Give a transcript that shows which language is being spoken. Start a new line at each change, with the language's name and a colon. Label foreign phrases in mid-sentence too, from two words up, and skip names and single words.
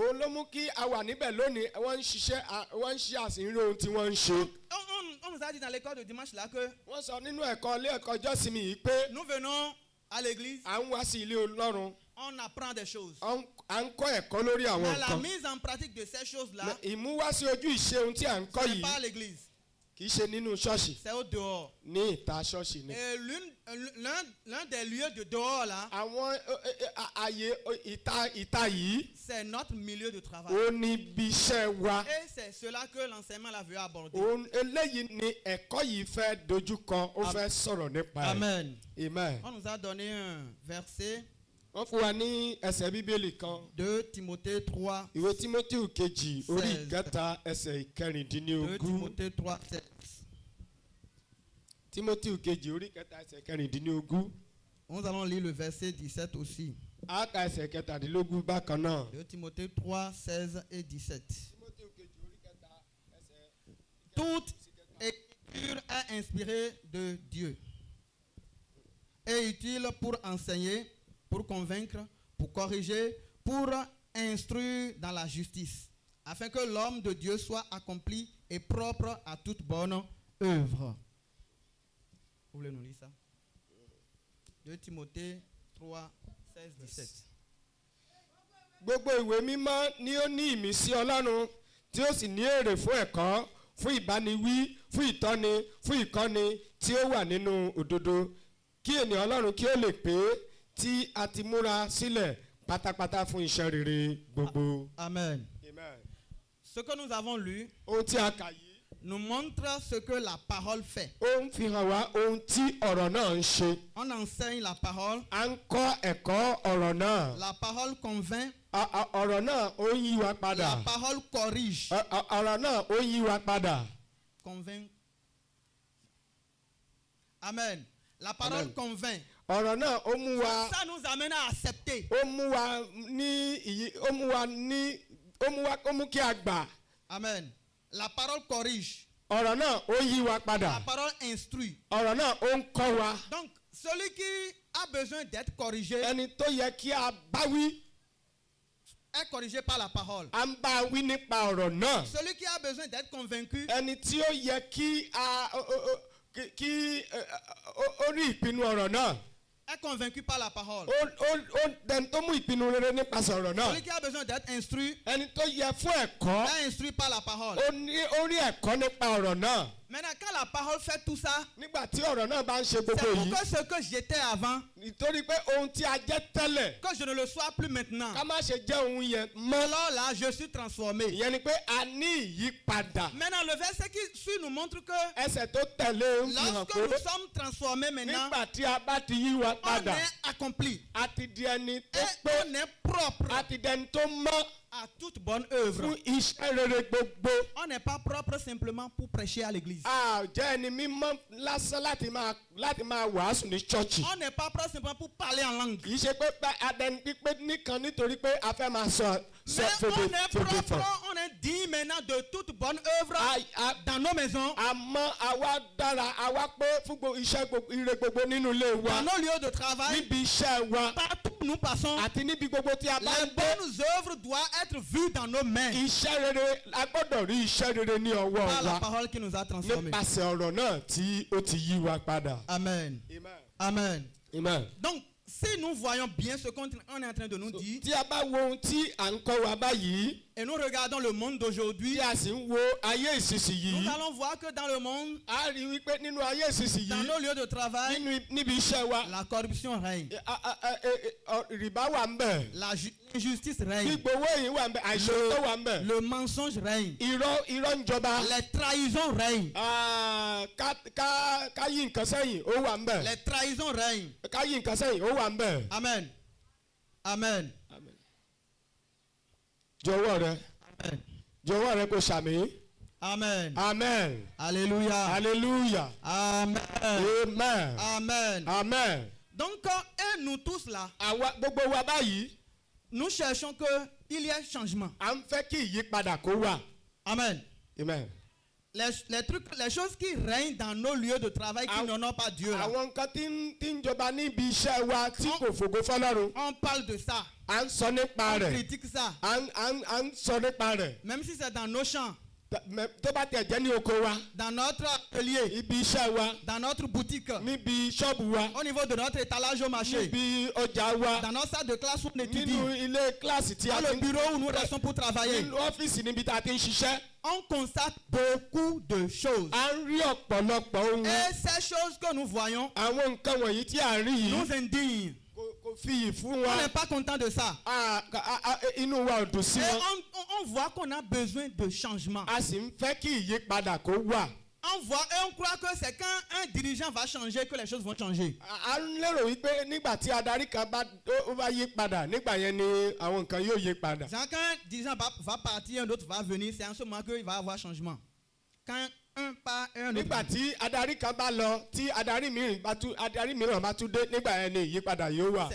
French: On nous a dit dans l'école de dimanche là que nous venons à l'église, on apprend des choses. Mais la mise en pratique de ces choses-là, ce n'est pas à l'église. C'est au dehors. Et l'un des lieux de dehors là,
Yoruba: àwọn ààyè ìta yìí.
French: c'est notre milieu de travail.
Yoruba: ó ní ibi iṣẹ́ wa.
French: Et c'est cela que l'enseignement l'a veut aborder.
Yoruba: eléyìí ni ẹ̀kọ́ yìí fẹ́ dojúkọ, ó fẹ́ sọ̀rọ̀ nípa ẹ̀. Amen. Amen.
French: On nous a donné un verset.
Yoruba: wọ́n fún wa ní ẹsẹ̀ bíbélì kan.
French: 2 Timothée 3.
Yoruba: ìwé Tímótì kejì orí ìkẹta ẹsẹ̀ 2 ìkẹrìndínlógún.
French: Timothée 3, 7.
Yoruba: Tímótì kejì orí ìkẹta ẹsẹ̀ ìkẹrìndínlógún.
French: Nous allons lire le verset 17 aussi.
Yoruba: a ka ẹsẹ̀ kẹtàdínlógún bákan náà.
French: 2 Timothée 3, 16 et 17.
Yoruba: Tímótì kejì orí ìkẹta ẹsẹ̀.
French: Toute écriture est inspirée de Dieu et utile pour enseigner, pour convaincre, pour corriger, pour instruire dans la justice, afin que l'homme de Dieu soit accompli et propre à toute bonne œuvre. Vous voulez nous lire ça? 2 Timothée 3, 16, 17.
Yoruba: Gbogbo ìwé mímọ́ ni ó ní ìmísí Ọlọ́run tí ó sì ní èrè fún ẹ̀kọ́, fún ìbániwí, fún ìtọ́ni, fún ìkọ́ni tí ó wà nínú òdodo, kí ènìyàn Ọlọ́run kí ó lè pé tí a ti múra sílẹ̀ pátápátá fún iṣẹ́ rere gbogbo. Amen. Amen.
French: Ce que nous avons lu
Yoruba: Ohun tí a kà yìí
French: nous montre ce que la parole fait.
Yoruba: ó ń fi hàn wá ohun tí ọ̀rọ̀ náà ń ṣe.
French: On enseigne la parole.
Yoruba: À ń kọ́ ẹ̀kọ́ ọ̀rọ̀ náà.
French: La parole convainc.
Yoruba: Ọ̀rọ̀ náà ó ń yí wa padà.
French: La parole corrige.
Yoruba: Ọ̀rọ̀ náà ó ń yí wa padà.
French: Convainc. Amen. La parole Amen. convainc.
Yoruba: Ọ̀rọ̀ náà ó mú wa.
French: Ça nous amène à accepter.
Yoruba: Ó mú wa ní ìyí, ó mú kí a gbà.
French: Amen. La parole corrige.
Yoruba: Ọ̀rọ̀ náà ó yí wa padà.
French: La parole instruit.
Yoruba: Ọ̀rọ̀ náà ó ń kọ́ wa.
French: Donc, celui qui a besoin d'être corrigé
Yoruba: Ẹni tó yẹ kí a bá wí.
French: est corrigé par la parole.
Yoruba: À ń bá wí nípa ọ̀rọ̀ náà.
French: Celui qui a besoin d'être convaincu
Yoruba: Ẹni tí ó yẹ kí ó rí ìpinnu ọ̀rọ̀ náà.
French: est convaincu par la parole.
Yoruba: Ẹni tó mú ìpinnu rere nípasẹ̀ ọ̀rọ̀ náà.
French: Celui qui a besoin d'être instruit
Yoruba: Ẹni tó yẹ fún ẹ̀kọ́.
French: est instruit par la parole.
Yoruba: Ó rí ẹ̀kọ́ nípa ọ̀rọ̀ náà.
French: Maintenant, quand la parole fait tout ça,
Yoruba: Nígbà tí ọ̀rọ̀ náà bá ń ṣe
French: c'est
Yoruba: gbogbo
French: pour
Yoruba: yìí.
French: que ce que j'étais avant,
Yoruba: Nítorí pé ohun tí a jẹ́ tẹ́lẹ̀.
French: que je ne le sois plus maintenant.
Yoruba: Ká má ṣe jẹ́ ohun yẹn mọ́.
French: Alors là, je suis transformé.
Yoruba: Ìyẹn ni pé a ní ìyípadà.
French: Maintenant, le verset qui suit nous montre que
Yoruba: Ẹsẹ̀ tó tẹ̀lé ń fi hàn
French: lorsque
Yoruba: pé
French: nous sommes transformés maintenant,
Yoruba: nígbà tí a bá ti yí wa
French: on
Yoruba: padà,
French: est accompli.
Yoruba: a ti di ẹni tó
French: Et
Yoruba: pé,
French: on est propre
Yoruba: a ti di ẹni tó mọ́
French: à toute bonne œuvre.
Yoruba: fún iṣẹ́ rere gbogbo.
French: On n'est pas propre simplement pour prêcher à l'église.
Yoruba: A jẹ́ ẹni mímọ́ lásán láti máa wàásù ní ṣọ́ọ̀ṣì.
French: On n'est pas propre simplement pour parler en langue.
Yoruba: Kì í ṣe pé adẹni pípé nìkan nítorí pé a fẹ́ máa sọ
French: Mais on est
Yoruba: fèdè fọ̀.
French: propre, on est digne maintenant de toute bonne œuvre dans nos maisons,
Yoruba: Àmọ́ àwa dára, àwa pé fún iṣẹ́ ire gbogbo nínú ilé wa,
French: dans nos lieux de travail,
Yoruba: níbi iṣẹ́ wa,
French: partout où nous passons.
Yoruba: àti níbi gbogbo tí a bá
French: Les
Yoruba: ń gbé.
French: bonnes œuvres doivent être vues dans nos mains
Yoruba: Iṣẹ́ rere, a gbọ́dọ̀ rí iṣẹ́ rere ní ọwọ́
French: par la
Yoruba: wa
French: parole qui nous a transformés.
Yoruba: nípasẹ̀ ọ̀rọ̀ náà tí ó ti yí wa padà. Amen. Amen. Amen. Amen.
French: Donc, si nous voyons bien ce qu'on est en train de nous dire,
Yoruba: Tí a bá wo ohun tí à ń kọ́ wa báyìí,
French: et nous regardons le monde d'aujourd'hui,
Yoruba: tí a sì ń wo ayé ìsinsìnyí,
French: nous allons voir que dans le monde,
Yoruba: a rí wípé nínú ayé ìsinsìnyí,
French: dans nos lieux de travail,
Yoruba: níbi iṣẹ́ wa,
French: la corruption règne,
Yoruba: rìbá wà ń bẹ̀,
French: l'injustice règne,
Yoruba: gbígbówó èyí wà ń bẹ̀, àìṣòótọ́ wà ń bẹ̀,
French: le mensonge règne,
Yoruba: irọ́ ń jọba,
French: les trahisons règnent,
Yoruba: ká yí nǹkan sẹ́yìn ó wà ń bẹ̀,
French: les trahisons règnent.
Yoruba: ká yí nǹkan sẹ́yìn ó wà ń bẹ̀. Amen. Amen. Jọ̀wọ́ rẹ kò ṣàmì. Amen. Amen. Alléluia. Hallelujah. Amen. Amen. Amen. Amen.
French: Donc, et nous tous là,
Yoruba: Àwa gbogbo wa báyìí,
French: nous cherchons qu'il y ait changement.
Yoruba: à ń fẹ́ kí ìyípadà kó wà. Amen. Amen.
French: Les choses qui règnent dans nos lieux de travail qui n'honorent pas Dieu. Là.
Yoruba: Àwọn nǹkan tí ń jọba níbi iṣẹ́ wa tí kò fògo fọ́lọ́run.
French: On parle de ça.
Yoruba: À ń sọ nípa
French: On
Yoruba: rẹ̀.
French: critique ça.
Yoruba: À ń sọ nípa rẹ̀.
French: Même si c'est dans nos champs.
Yoruba: tó bá tẹ̀ jẹ́ ní oko wa.
French: Dans notre atelier.
Yoruba: Ibi iṣẹ́ wa.
French: Dans notre boutique.
Yoruba: Níbi ṣọ́ọ̀bù wa.
French: Au niveau de notre étalage au marché.
Yoruba: Níbi ọjà wa.
French: Dans notre salle de classe où on étudie.
Yoruba: Nínú ilé kíláàsì tí a ti.
French: Dans le bureau où nous restons pour travailler.
Yoruba: Nínú ọ́fíìsì níbi tá a ti ń ṣiṣẹ́.
French: On constate beaucoup de choses.
Yoruba: A ń rí ọ̀pọ̀lọpọ̀ ohun.
French: Et ces choses que nous voyons.
Yoruba: Àwọn nǹkan wọ̀nyí tí a rí yìí.
French: Nous indignent.
Yoruba: Kò fi yìí fún wa.
French: On n'est pas content de ça.
Yoruba: Inú wa ò dùn sí wọn.
French: Et on voit qu'on a besoin de changement.
Yoruba: A sì ń fẹ́ kí ìyípadà kó wà.
French: On voit et on croit que c'est quand un dirigeant va changer que les choses vont changer.
Yoruba: A ń lérò wípé nígbà tí adarí kan bá yí padà nígbà yẹn ni àwọn nǹkan yóò yí padà.
French: Quand un dirigeant va partir, un autre va venir, c'est en ce moment qu'il va y avoir changement. Quand un part et un autre.
Yoruba: Nígbà tí adarí kan bá lọ tí adarí mìíràn bá tún dé nígbà yẹn ni ìyípadà yóò wà.